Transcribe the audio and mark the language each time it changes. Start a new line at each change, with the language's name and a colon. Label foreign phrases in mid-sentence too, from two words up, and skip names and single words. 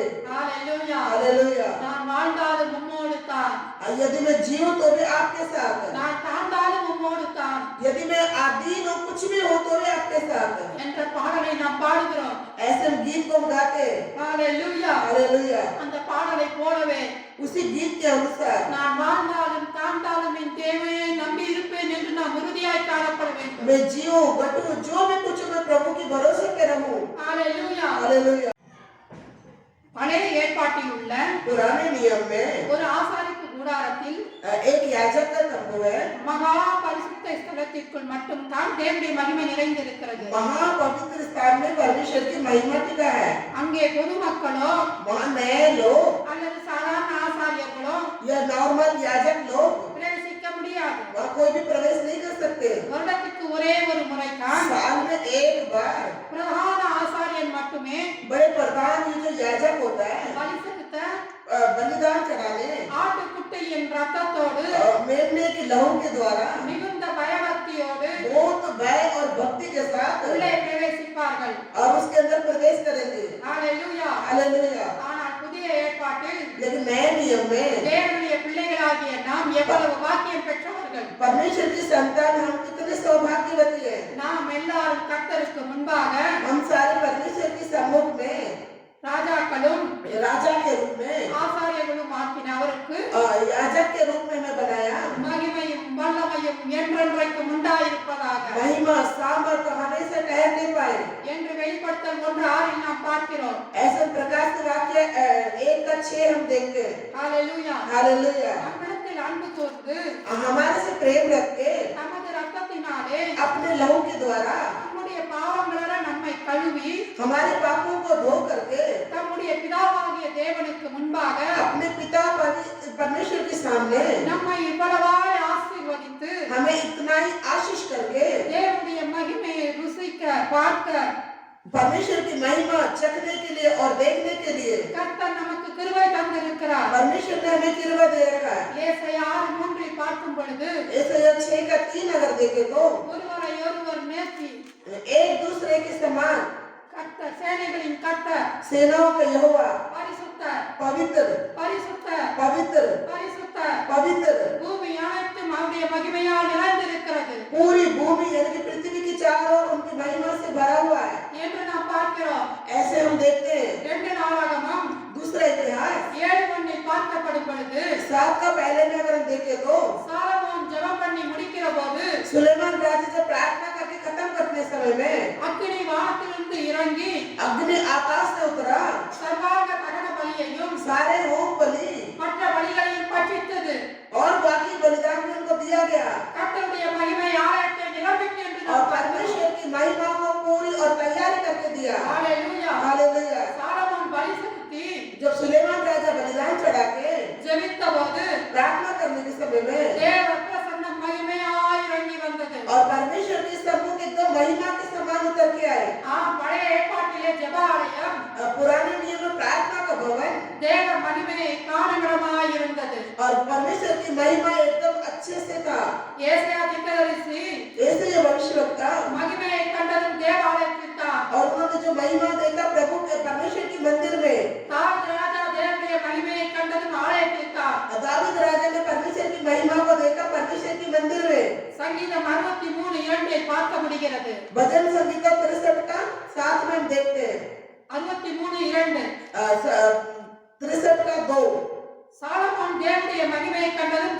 Tamil: ஹalleluya.
Hindi: हालेलुया।
Tamil: நான் வாழ்ந்தாலும் உம்மோடு தான்,
Hindi: यदि मैं जीऊं तो भी आपके साथ है।
Tamil: நான் தாழ்ந்தாலும் உம்மோடு தான்
Hindi: यदि मैं आदीन हूं कुछ भी हो तो भी आपके साथ है।
Tamil: என்ற பாடலை நாம் பாடுகிறோம்.
Hindi: ऐसे हम गीत को हम गाते हैं।
Tamil: ஹalleluya.
Hindi: हालेलुया।
Tamil: அந்த பாடலை போலவே
Hindi: उसी गीत के अनुसार
Tamil: நான் வாழ்ந்தாலும் தாழ்ந்தாலும் என் தேவையை நம்பி இருப்பேன் என்று நாம் உறுதியாய் காணப்பட வேண்டும்.
Hindi: मैं जीऊं बटूं जो भी कुछ मैं प्रभु की भरोसे पे रहूं।
Tamil: ஹalleluya.
Hindi: हालेलुया।
Tamil: பழைய ஏற்பாட்டில் உள்ள
Hindi: पुराने नियम में
Tamil: ஒரு ஆசாரிப்பு கூடாரத்தில்
Hindi: एक याजक का तंबू है।
Tamil: மகா பரிசுத்த ஸ்தலத்திற்குள் மட்டும் தான் தேவனுடைய மகிமை நிறைந்திருக்கிறது.
Hindi: महापवित्र स्थान में परमेश्वर की महिमा टिका है।
Tamil: அங்கே பொதுமக்களோ
Hindi: वहाँ नए लोग
Tamil: அல்லது சாதாரண ஆசாரியர்களோ
Hindi: या नॉर्मल याजक लोग
Tamil: பிரவேசிக்க முடியாது.
Hindi: वहाँ कोई भी प्रवेश नहीं कर सकते।
Tamil: வருடத்துக்கு ஒரே ஒரு முறை தான்
Hindi: साल में एक बार
Tamil: பிரதான ஆசாரியன் மட்டுமே
Hindi: बड़े प्रधान ये जो याजक होता है
Tamil: பலி செலுத்த
Hindi: बलिदान चढ़ाने
Tamil: ஆட்டுக்குட்டியின் ரத்தத்தோடு
Hindi: मेमने की लहू के द्वारा
Tamil: மிகுந்த பயபக்தியோடு
Hindi: बहुत भय और भक्ति के साथ
Tamil: உள்ளே பிரவேசிப்பார்கள்.
Hindi: और उसके अंदर प्रवेश करेंगे।
Tamil: ஹalleluya.
Hindi: हालेलुया।
Tamil: ஆனால் புதிய ஏற்பாட்டில்
Hindi: लेकिन नए नियम में
Tamil: தேவனுடைய பிள்ளைகளாகிய நாம் எவ்வளவு பாக்கியம் பெற்றவர்கள்.
Hindi: परमेश्वर की संतान हम कितने सौभाग्यवती हैं।
Tamil: நாம் எல்லாரும் கர்த்தருக்கு முன்பாக
Hindi: हम सारे परमेश्वर की सम्मुख में
Tamil: ராஜாக்களும்
Hindi: राजा के रूप में
Tamil: ஆசாரியர்களும் ஆக்கின அவருக்கு
Hindi: याजक के रूप में मैं बनाया।
Tamil: மகிமையும் வல்லமையும் என்றென்றைக்கும் உண்டாயிருப்பதாக
Hindi: महिमा सामर्थ हमेशा ठहर नहीं पाए।
Tamil: என்று வெளிப்படுத்தல் 1:6 நாம் பார்க்கிறோம்.
Hindi: ऐसा प्रकाश के वाक्य 1:6 हम देखते हैं।
Tamil: ஹalleluya.
Hindi: हालेलुया।
Tamil: நம்மிடத்தில் அன்பு கூர்ந்து
Hindi: हमारे से प्रेम रख के
Tamil: தமது ரத்தத்தினாலே
Hindi: अपने लहू के द्वारा
Tamil: நம்முடைய பாவங்களெல்லாம் நம்மை கழுவி
Hindi: हमारे पापों को धो करके
Tamil: தம்முடைய பிதாவாகிய தேவனுக்கு முன்பாக
Hindi: अपने पिता परमेश्वर के सामने
Tamil: நம்மை இவ்வளவாய் ஆசீர்வதித்து
Hindi: हमें इतना ही आशीष करके
Tamil: தேவனுடைய மகிமையை ருசிக்க பார்க்க
Hindi: परमेश्वर की महिमा चखने के लिए और देखने के लिए
Tamil: கர்த்தர் நமக்கு கிருபை தந்திருக்கிறார்.
Hindi: परमेश्वर ने हमें कृपा दे रखा है।
Tamil: ஏசாயா 6:3 பார்க்கும் பொழுது
Hindi: यशायाह 6:3 अगर देखे तो
Tamil: ஒருவரை ஒருவர் நேசி
Hindi: एक दूसरे के समान
Tamil: கர்த்தர் சேனைகளின் கர்த்தர்
Hindi: सेनाओं का यहोवा
Tamil: பரிசுத்த
Hindi: पवित्र
Tamil: பரிசுத்த
Hindi: पवित्र
Tamil: பரிசுத்த
Hindi: पवित्र
Tamil: பூமி அனைத்தும் அவருடைய மகிமையால் நிறைந்திருக்கிறது
Hindi: पूरी भूमि यानी कि पृथ्वी की चारों ओर उनकी महिमा से भरा हुआ है।
Tamil: என்று நாம் பார்க்கிறோம்.
Hindi: ऐसे हम देखते हैं।
Tamil: 2 நாளாகமம்
Hindi: दूसरा इतिहास
Tamil: 7:1 பார்க்கப்படும் பொழுது
Hindi: 7 का पहले में अगर हम देखें तो
Tamil: சாலமோன் ஜெபம் பண்ணி முடிக்கிற போது
Hindi: सुलेमान राजा जब प्रार्थना करके खत्म करने समय में
Tamil: அக்கினி வானத்திலிருந்து இறங்கி
Hindi: अग्नि आकाश से उतरा,
Tamil: சர்வாங்க தகன பலியையும்
Hindi: सारे होम बलि
Tamil: மற்ற பலிகளையும் பட்சித்தது.
Hindi: और बाकी बलिदान भी उनको दिया गया
Tamil: கர்த்தருடைய மகிமை ஆலயத்தை நிரம்பிற்று என்று
Hindi: और
Tamil: நாம் பார்க்கிறோம்.
Hindi: परमेश्वर की महिमा को पूरी और तैयारी करके दिया।
Tamil: ஹalleluya.
Hindi: हालेलुया।
Tamil: சாலமோன் பலி செலுத்தி
Hindi: जब सुलेमान राजा बलिदान चढ़ा के
Tamil: ஜெபித்த போது
Hindi: प्रार्थना करने के समय में
Tamil: தேவ பிரசன்னம் மகிமையாய் இறங்கி வந்தது.
Hindi: और परमेश्वर के सम्मुख एकदम महिमा के समान उतर के आए।
Tamil: பழைய ஏற்பாட்டிலே ஜெபாலயம்
Hindi: पुराने नियम में प्रार्थना का भवन
Tamil: தேவ மகிமையை காணுமிடமாய் இருந்தது.
Hindi: और परमेश्वर की महिमा एकदम अच्छे से था।
Tamil: ஏசாயா தீர்க்கதரிசி
Hindi: ऐसे ये भविष्यवक्ता
Tamil: மகிமையை கண்டதும் தேவாலயத்தில் தான்.
Hindi: और उन्होंने जो महिमा देखा प्रभु के परमेश्वर की मंदिर में,
Tamil: தாவீது ராஜா தேவனுடைய மகிமையை கண்டதும் ஆலயத்தில் தான்.
Hindi: दाऊद राजा ने परमेश्वर की महिमा को देखा परमेश्वर की मंदिर में।
Tamil: சங்கீதம் 63:2 பார்க்க முடிகிறது.
Hindi: भजन संगीता 63 का 7 में हम देखते हैं।
Tamil: 63:2
Hindi: 63 का 2
Tamil: சாலமோன் தேவனுடைய மகிமையை கண்ட